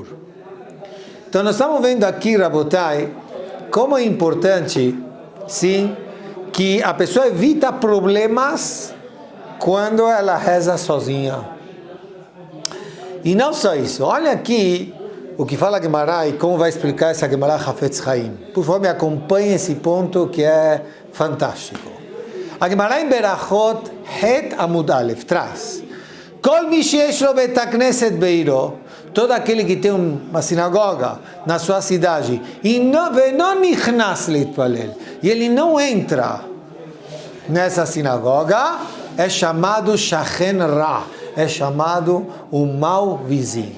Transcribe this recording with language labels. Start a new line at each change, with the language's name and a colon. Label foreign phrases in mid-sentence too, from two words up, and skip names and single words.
Portuguese: Então nós estamos vendo aqui, Rabotai, como é importante, sim, que a pessoa evita problemas quando ela reza sozinha. E não só isso, olha aqui o que fala a Gemara e como vai explicar essa Gemara Hafetz Chaim. Por favor, me acompanhe esse ponto que é fantástico. A Gemara em Berachot
Hebrew: ח עמוד א
Portuguese: traz:
Hebrew: כל מי שיש לו בית הכנסת בעירו,
Portuguese: todo aquele que tem uma sinagoga na sua cidade, e ele não entra nessa sinagoga, é chamado
Hebrew: שכן רע,
Portuguese: é chamado o mau vizinho.